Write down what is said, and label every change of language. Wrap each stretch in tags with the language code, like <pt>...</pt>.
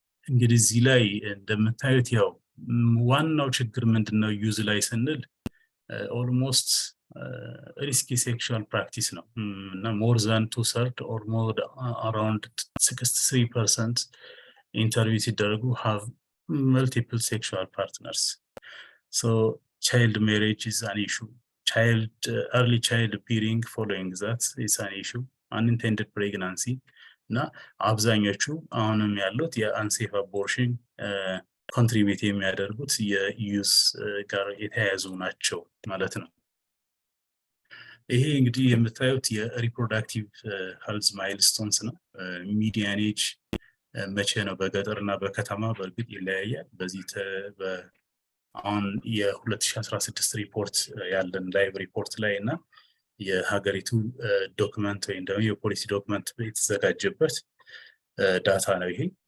<am>እንግዲህ እዚህ ላይ እንደምታዩት ያው ዋናው ችግር ምንድነው</am> <en>ዩዝ ላይ ስንል ኦልሞስት ሪስኪ ሴክሹዋል ፕራክቲስ ነው እና ሞር ዛን 2/3 ኦር ሞር አራውንድ 63% ኢንተርቪው ሲደረጉ have multiple sexual partners. So child marriage is an issue. Early child bearing following that is an issue.</en> <am>Unintended pregnancy እና አብዛኞቹ አሁንም ያሉት የአንሴፍ አቦርሽን ኮንትሪቢዩት የሚያደርጉት የዩዝ ጋር የተያያዙ ናቸው ማለት ነው። ይሄ እንግዲህ የምታዩት የሪፕሮዳክቲቭ ሄልዝ ማይልስቶንስ ነው። ሚዲያን ኤጅ መቼ ነው በገጠርና በከተማ በእርግጥ ይለያያል። በዚህ አሁን የ2016 ሪፖርት ያለን ላይቭ ሪፖርት ላይ እና የሀገሪቱ ዶክመንት ወይም ደግሞ የፖሊሲ ዶክመንት የተዘጋጀበት ዳታ ነው። ይሄ</am>